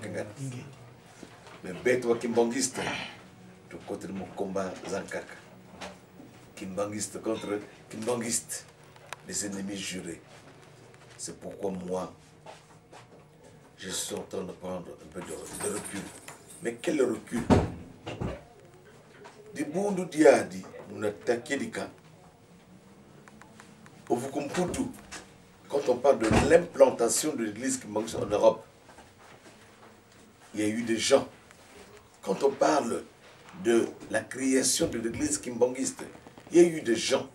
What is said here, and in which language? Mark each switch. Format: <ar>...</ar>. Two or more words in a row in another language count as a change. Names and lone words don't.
<fr>Mais Beto Kimbangiste, tout contre mon combat Zankaka. Kimbangiste contre Kimbangiste, les ennemis jurés. C'est pourquoi moi, je suis en train de prendre un peu de recul. Mais quel recul?</fr> <kg>Di bundu diadi,</kg> <fr>nous attaquons des cas. Pour vous comprendre tout. Quand on parle de l'implantation de l'église Kimbangiste en Europe, il y a eu des gens. Quand on parle de la création de l'église Kimbangiste, il y a eu des gens.</fr>